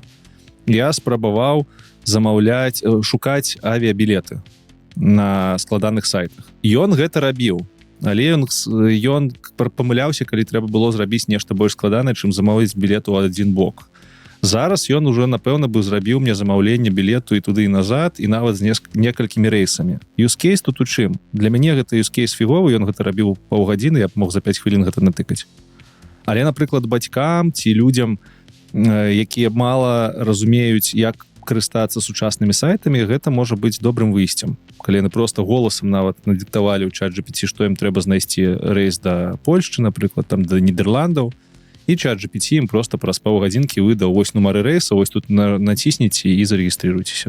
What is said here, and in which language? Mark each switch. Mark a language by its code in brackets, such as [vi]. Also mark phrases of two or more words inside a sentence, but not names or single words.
[be] Я спрабаваў шукаць авіябілеты на складаных сайтах. Ён гэта рабіў, але ён памыляўся, калі трэба было зрабіць нешта больш складанае, чым замовіць білет у адзін бок. Зараз ён уже, напэўна, бы зрабіў мне замаўленне білету і туды і назад, і нават з некалькімі рэйсамі. [en] Use case [be] тут у чым? Для мяне гэта [en] use case [be] фіговы, ён гэта рабіў паўгадзіны, я б мог за 5 хвілін гэта натыкаць. Але, напрыклад, бацькам ці людзям, якія мала разумеюць, як карыстацца сучаснымі сайтамі, гэта можа быць добрым выйсцем. Калі яны проста голасам нават надыктавалі ў чат GPT, што ім трэба знайсці рэйс да Польшчы, напрыклад, там да Нідерландаў, і чат GPT ім проста праз паўгадзінкі выдаў вось нумары рэйса, вось тут націсніце і зарэгістрыруйцеся.